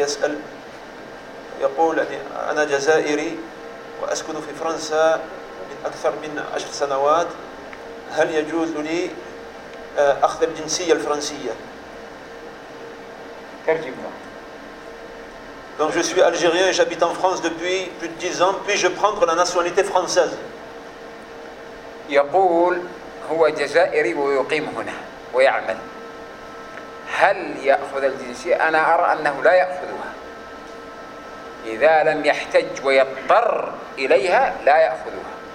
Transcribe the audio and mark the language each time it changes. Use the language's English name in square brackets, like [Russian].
[Arabic] يسأل يقول أنا جزائري وأسكن في فرنسا من أكثر من 10 سنوات هل يجوز لي أخذ الجنسية الفرنسية؟ ترجمة. [French] Donc je suis algérien et j'habite en France depuis plus de 10 ans. Puis-je prendre la nationalité française? [Arabic] يقول هو جزائري ويقيم هنا ويعمل. هل يأخذ الجنسية؟ أنا أرى أنه لا يأخذها. إذا لم يحتج ويضطر إليها لا يأخذها.